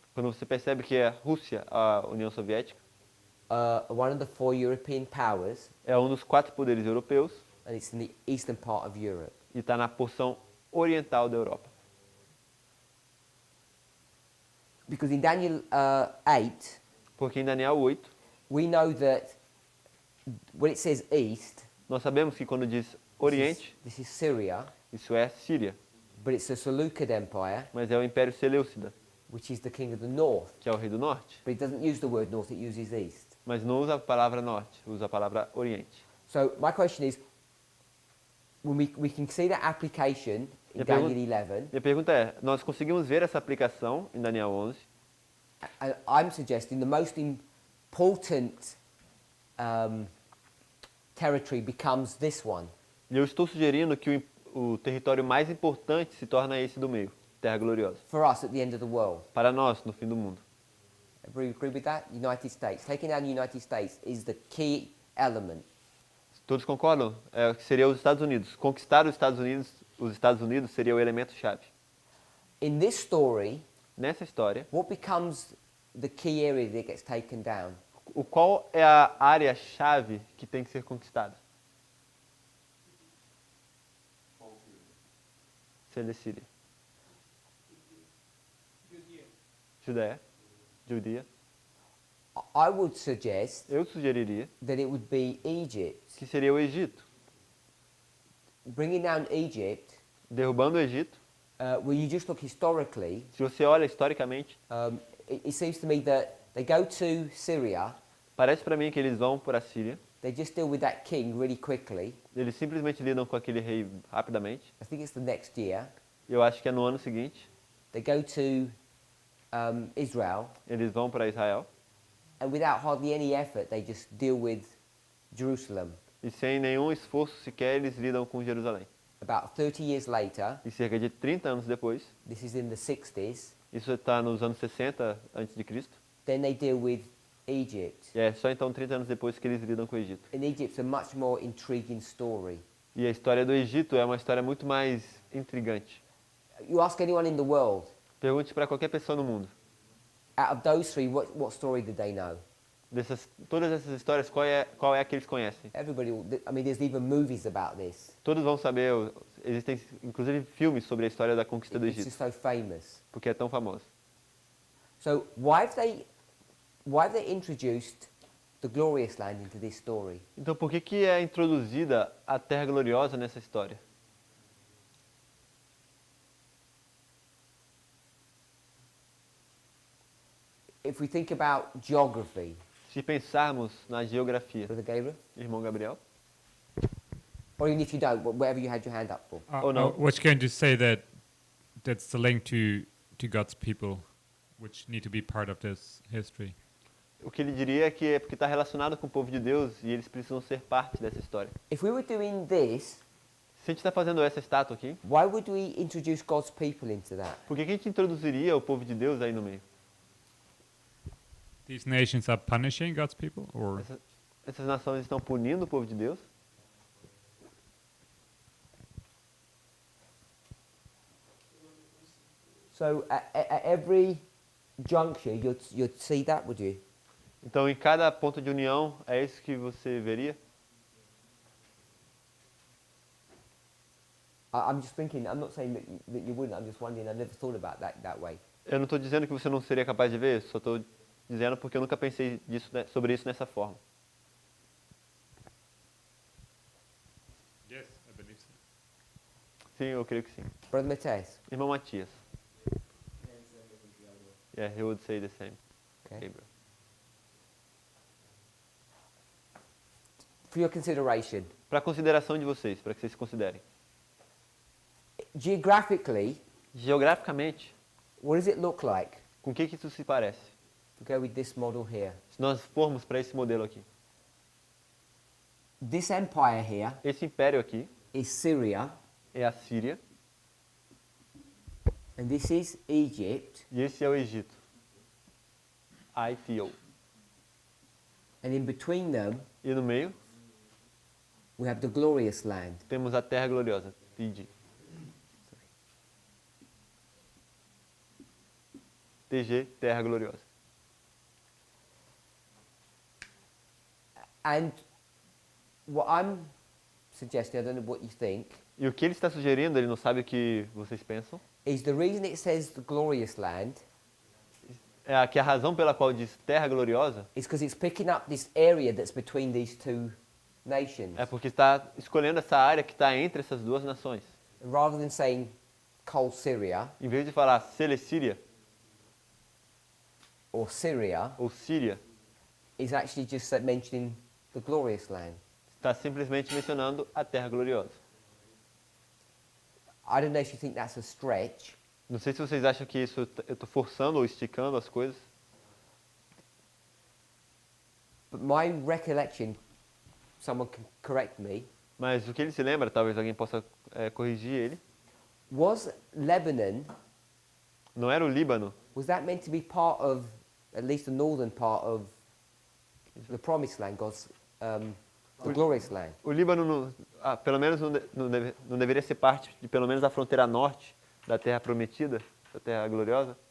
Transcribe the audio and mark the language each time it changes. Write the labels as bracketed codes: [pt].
[pt] Quando você percebe que a Rússia, a União Soviética, [en] one of the 4 European powers, [pt] é um dos 4 poderes europeus [en] and it's in the eastern part of Europe. [pt] e está na porção oriental da Europa. [en] Because in Daniel 8, [pt] Porque em Daniel 8, [en] we know that when it says east, [pt] nós sabemos que quando diz Oriente, [en] this is Syria, [pt] isso é Síria, [en] but it's the Seleucid Empire, [pt] mas é o Império Seleucida, [en] which is the king of the north. [pt] que é o rei do norte. [en] But it doesn't use the word north, it uses east. [pt] Mas não usa a palavra norte, usa a palavra Oriente. [en] So my question is, when we can see that application in [pt] Minha pergunta- [en] Daniel 11, [pt] Minha pergunta é, nós conseguimos ver essa aplicação em Daniel 11? [en] and I'm suggesting the most important territory becomes this one. [pt] E eu estou sugerindo que o território mais importante se torna esse do meio, Terra Gloriosa. [en] For us at the end of the world. [pt] Para nós, no fim do mundo. [en] Everybody agree with that? United States. Taking down the United States is the key element. [pt] Todos concordam? Que seria os Estados Unidos. Conquistar os Estados Unidos seria o elemento-chave. [en] In this story, [pt] Nessa história, [en] what becomes the key area that gets taken down? [pt] qual é a área-chave que tem que ser conquistada? Síria. Judéia. Judea. [en] I would suggest [pt] Eu sugeriria [en] that it would be Egypt. [pt] que seria o Egito. [en] Bringing down Egypt, [pt] Derrubando o Egito, [en] when you just look historically, [pt] se você olha historicamente, [en] it seems to me that they go to Syria, [pt] parece para mim que eles vão para a Síria, [en] they just deal with that king really quickly. [pt] eles simplesmente lidam com aquele rei rapidamente. [en] I think it's the next year. [pt] Eu acho que é no ano seguinte, [en] They go to Israel, [pt] eles vão para Israel, [en] and without hardly any effort, they just deal with Jerusalem. [pt] e sem nenhum esforço sequer eles lidam com Jerusalém. [en] About 30 years later, [pt] E cerca de 30 anos depois, [en] this is in the 60s, [pt] isso está nos anos 60 a.C., [en] then they deal with Egypt. [pt] e é só então 30 anos depois que eles lidam com o Egito. [en] And Egypt's a much more intriguing story. [pt] E a história do Egito é uma história muito mais intrigante. [en] You ask anyone in the world, [pt] Pergunte para qualquer pessoa no mundo, [en] out of those three, what story did they know? [pt] todas essas histórias, qual é a que eles conhecem? [en] Everybody, I mean, there's even movies about this. [pt] Todos vão saber, existem inclusive filmes sobre a história da conquista do [en] It's [pt] Egito, [en] just so famous. [pt] porque é tão famoso. [en] So why have they introduced the glorious land into this story? [pt] Então por que é introduzida a Terra Gloriosa nessa história? [en] If we think about geography, [pt] Se pensarmos na geografia, [en] Brother Gabriel, [pt] irmão Gabriel, [en] or even if you don't, whatever you had your hand up for. Oh, no. I was going to say that that's the link to God's people, which need to be part of this history. [pt] o que ele diria é que é porque está relacionado com o povo de Deus e eles precisam ser parte dessa história. [en] If we were doing this, [pt] Se a gente está fazendo essa estátua aqui, [en] why would we introduce God's people into that? [pt] por que a gente introduziria o povo de Deus aí no meio? [en] These nations are punishing God's people, or [pt] Essas nações estão punindo o povo de Deus? [en] So at every juncture, you'd see that, would you? [pt] Então, em cada ponto de união, é isso que você veria? [en] I'm just thinking, I'm not saying that you wouldn't, I'm just wondering, I've never thought about that way. [pt] Eu não estou dizendo que você não seria capaz de ver, só estou dizendo porque eu nunca pensei sobre isso dessa forma. [en] yes, I believe so. [pt] Sim, eu creio que sim. [en] Brother Mateus, [pt] Irmão Matias. [en] Yeah, he would say the same. okay. Gabriel. For your consideration, [pt] Para consideração de vocês, para que vocês considerem. [en] geographically, [pt] Geograficamente, [en] what does it look like? [pt] com o que isso se parece? [en] To go with this model here. [pt] Se nós formos para esse modelo aqui. [en] This empire here [pt] Esse império aqui [en] is Syria, [pt] é a Síria [en] and this is Egypt, [pt] e esse é o Egito. ITO. [en] and in between them, [pt] E no meio [en] we have the glorious land. [pt] temos a Terra Gloriosa, TG. TG, Terra Gloriosa. [en] And what I'm suggesting, I don't know what you think, [pt] E o que ele está sugerindo, ele não sabe o que vocês pensam, [en] is the reason it says the glorious land [pt] é que a razão pela qual diz Terra Gloriosa [en] is because it's picking up this area that's between these two nations. [pt] é porque está escolhendo essa área que está entre essas duas nações. [en] Rather than saying Col Syria [pt] Em vez de falar Celecíria [en] or Syria, [pt] ou Síria, [en] is actually just mentioning the glorious land. [pt] está simplesmente mencionando a Terra Gloriosa. [en] I don't know if you think that's a stretch, [pt] Não sei se vocês acham que isso eu estou forçando ou esticando as coisas, [en] but my recollection, someone can correct me, [pt] mas o que ele se lembra, talvez alguém possa corrigir ele, [en] was Lebanon, [pt] não era o Líbano, [en] was that meant to be part of, at least the northern part of the promised land, God's, the glorious land? [pt] o Líbano, pelo menos não deveria ser parte de pelo menos da fronteira norte da Terra Prometida, da Terra Gloriosa?